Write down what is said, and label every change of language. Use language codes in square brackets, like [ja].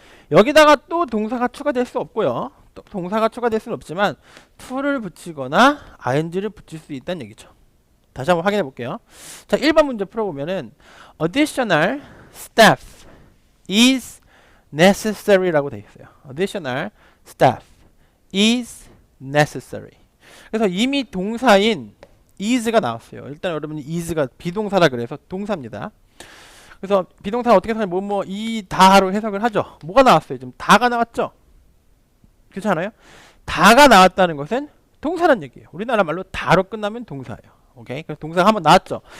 [ko] 여기다가 또 동사가 추가될 수 없고요. 또 동사가 추가될 수는 없지만 to를 붙이거나 ing를 붙일 수 있다는 얘기죠. 다시 한번 확인해 볼게요. 자, 1번 문제 풀어보면은 [en] additional staff is necessary [ko] 라고 되어 있어요. [en] additional staff is necessary. [ko] 그래서 이미 동사인 is가 나왔어요. 일단 여러분이 is가 비동사라 그래서 동사입니다. 그래서 비동사는 어떻게 해서 이 다로 해석을 하죠. 뭐가 나왔어요? 지금 다가 나왔죠? 그렇지 않아요? 다가 나왔다는 것은 동사란 얘기예요. 우리나라 말로 다로 끝나면 동사예요. 오케이? 그래서 동사가 한번 나왔죠.